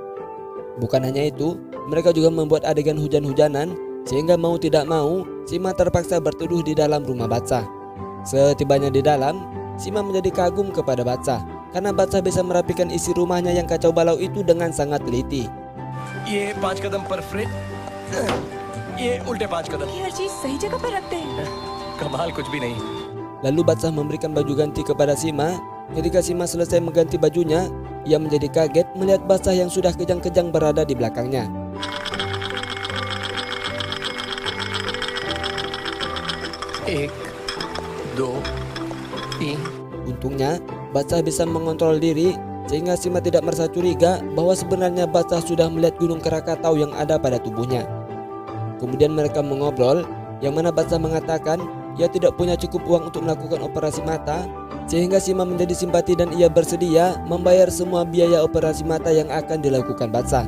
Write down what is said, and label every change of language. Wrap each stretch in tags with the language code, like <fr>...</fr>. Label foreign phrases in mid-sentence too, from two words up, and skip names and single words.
<id>Bukan hanya itu, mereka juga membuat adegan hujan-hujanan sehingga mau tidak mau Sima terpaksa berteduh di dalam rumah Badsah. Setibanya di dalam, Sima menjadi kagum kepada Badsah karena Badsah bisa merapikan isi rumahnya yang kacau balau itu dengan sangat teliti.</id> <hi>ये 5 कदम पर फ्रेट, ये उल्टे 5 कदम। ये हर चीज सही जगह पर रखते हैं। कमाल कुछ भी नहीं।</hi> <id>Lalu Badsah memberikan baju ganti kepada Sima. Ketika Sima selesai mengganti bajunya, ia menjadi kaget melihat Badsah yang sudah kejang-kejang berada di belakangnya.</id> <hi>एक, दो, तीन।</hi> <id>Untungnya, Badsah bisa mengontrol diri sehingga Sima tidak merasa curiga bahwa sebenarnya Badsah sudah melihat gunung Krakatau yang ada pada tubuhnya. Kemudian mereka mengobrol, yang mana Badsah mengatakan ia tidak punya cukup uang untuk melakukan operasi mata, sehingga Sima menjadi simpati dan ia bersedia membayar semua biaya operasi mata yang akan dilakukan Badsah.</id>